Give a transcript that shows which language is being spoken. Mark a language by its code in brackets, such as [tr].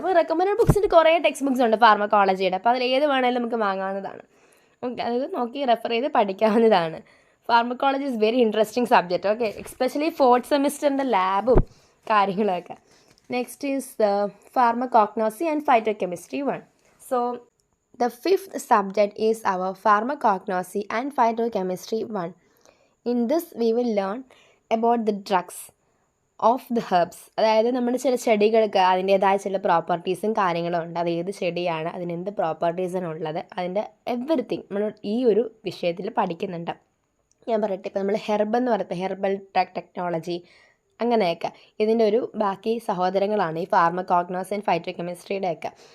[ml] അപ്പോൾ റെക്കമെൻഡഡ് ബുക്സിൻ്റെ കുറേ text books ഉണ്ട് ഫാർമക്കോളജിയുടെ. അപ്പോൾ അതിൽ ഏത് വേണമെങ്കിലും നമുക്ക് വാങ്ങാവുന്നതാണ്. അത് നോക്കി റെഫർ ചെയ്ത് പഠിക്കാവുന്നതാണ്. [en] Pharmacology is very interesting subject. [ml] Okay, especially 4th സെമിസ്റ്ററിൻ്റെ ലാബും കാര്യങ്ങളൊക്കെ. [en] Next is pharmacognosy and phytochemistry 1. So the 5th subject is our pharmacognosy and phytochemistry 1. In this we will learn about the drugs of the herbs. [ml] അതായത് നമ്മുടെ ചില ചെടികൾക്ക് അതിൻ്റേതായ ചില പ്രോപ്പർട്ടീസും കാര്യങ്ങളും ഉണ്ട്. അത് ഏത് ചെടിയാണ്, അതിനെന്ത് പ്രോപ്പർട്ടീസാണ് ഉള്ളത്, അതിൻ്റെ എവറിത്തിങ് നമ്മൾ ഈ ഒരു വിഷയത്തിൽ പഠിക്കുന്നുണ്ട്. ഞാൻ പറയട്ടെ, ഇപ്പോൾ നമ്മൾ ഹെർബ് എന്ന് പറയുന്നത് ഹെർബൽ ഡ്രഗ് ടെക്നോളജി, അങ്ങനെയൊക്കെ. ഇതിൻ്റെ ഒരു ബാക്കി സഹോദരങ്ങളാണ് ഈ ഫാർമകോഗ്നോസി ആൻഡ് ഫൈറ്റോകെമിസ്ട്രിയുടെയൊക്കെ.